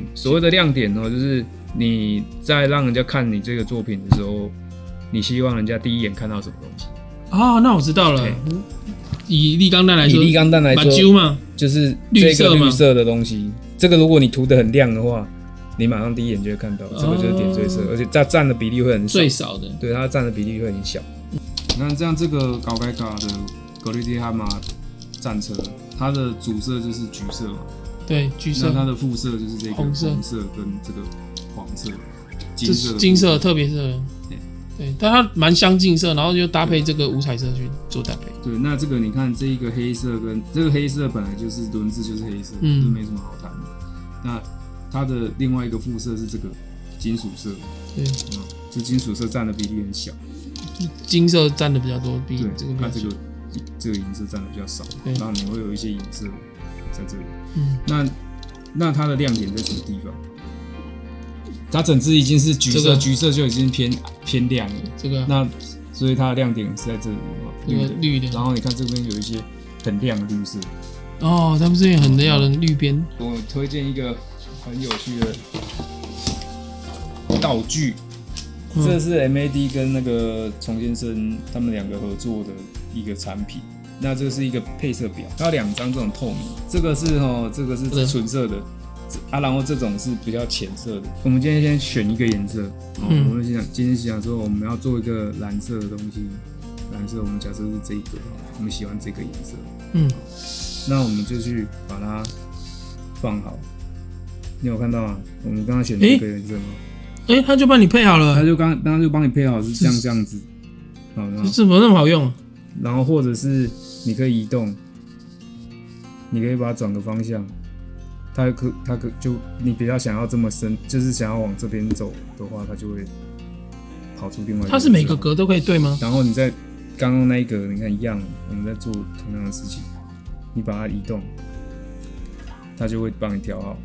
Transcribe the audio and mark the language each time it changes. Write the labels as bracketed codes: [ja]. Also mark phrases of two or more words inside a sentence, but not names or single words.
[zh] 所謂的亮點就是你在讓人家看你這個作品的時候，你希望人家第一眼看到什麼東西？那我知道了。以立鋼彈來說，就是這個綠色的東西。這個如果你塗得很亮的話，你馬上第一眼就會看到，這個就是點綴色，而且它佔的比例會很少，最少的，對，它佔的比例會很小。那這樣這個高蓋卡的格里迪哈馬戰車，它的主色就是橘色嘛，對，橘色，那它的副色就是這個紅色跟這個黃色、金色特別色。對，但它蠻相近色，然後就搭配這個五彩色去做搭配。對，那這個你看這一個黑色跟這個黑色本來就是輪子就是黑色，就沒什麼好談的。那它的另外一個副色是这個金屬色，對，这金屬色占的比例很小，金色占的比較多，比這個它這個銀色占的比較少，然後你會有一些銀色在這裡。那它的亮點在什麼地方？它整支已經是橘色，橘色就已經偏亮了。這個，那所以它的亮點是在這裡，綠的。然後你看這邊有一些很亮的綠色。哦，他們這邊很亮的綠邊。我推薦一個很有趣的道具，這是 MAD 跟那個崇先生他們兩個合作的一個產品。那這個是一個配色表，它有2張這種透明，這個是純色的然後這種是比較淺色的。我們今天先選一個顏色，我們今天想說我們要做一個藍色的東西，藍色我們假設是這一個，我們喜歡這個顏色，那我們就去把它放好。你有看到嗎？我們剛剛選這個顏色嗎？他就幫你配好了，他就幫你配好是這樣子，這怎麼那麼好用？然後或者是你可以移动，你可以把它轉個方向，它就你比較想要這麼深，就是想要往這邊走的話，它就會跑出另外一個。它是每個格都可以對嗎？然後你在剛剛那一格，你看一樣，我們在做同樣的事情，你把它移動，它就會幫你調好。